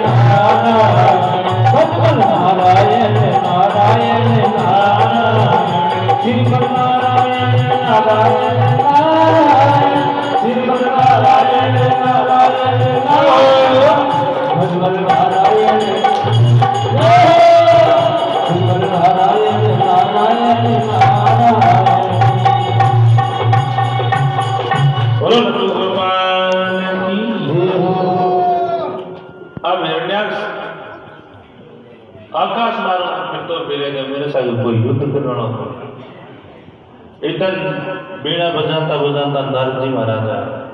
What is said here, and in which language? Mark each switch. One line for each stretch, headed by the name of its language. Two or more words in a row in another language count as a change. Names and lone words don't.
Hindi: भगवान नारायण नारायण नारायण श्रीमन नारायण नारायण नारायण श्रीमन नारायण नारायण नारायण भगवान नारायण श्रीमन नारायण नारायण नारायण बोलो भगवान की अब हिरण्याक्ष आकाश मार्ग फिरतो फिरेगा मेरे साथ कोई युद्ध करना इधर बीड़ा बजाता बजाता नारद जी महाराज आए।